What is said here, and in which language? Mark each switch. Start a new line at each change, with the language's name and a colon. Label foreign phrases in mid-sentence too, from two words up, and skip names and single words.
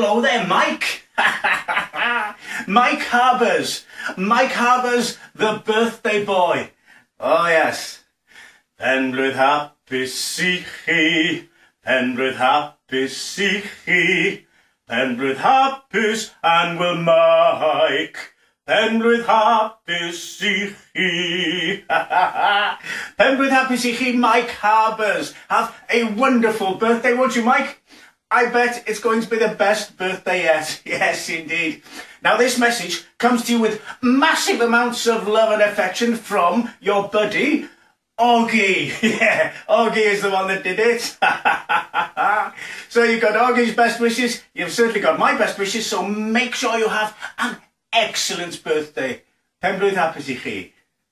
English: there, Mike. Mike Harbers. Mike Harbers, the birthday boy. Oh, yes.
Welsh: Penblwydd hapus I chi. Penblwydd hapus I chi. Penblwydd hapus Anwyl Mike. Penblwydd hapus I chi. Penblwydd hapus I chi, Mike Harbers.
English: Have a wonderful birthday, won't you, Mike? I bet it's going to be the best birthday yet. Yes, indeed. Now, this message comes to you with massive amounts of love and affection from your buddy, Augie. Yeah, Augie is the one that did it. So you've got Augie's best wishes. You've certainly got my best wishes. So make sure you have an excellent birthday.
Welsh: Penblwydd hapus I chi.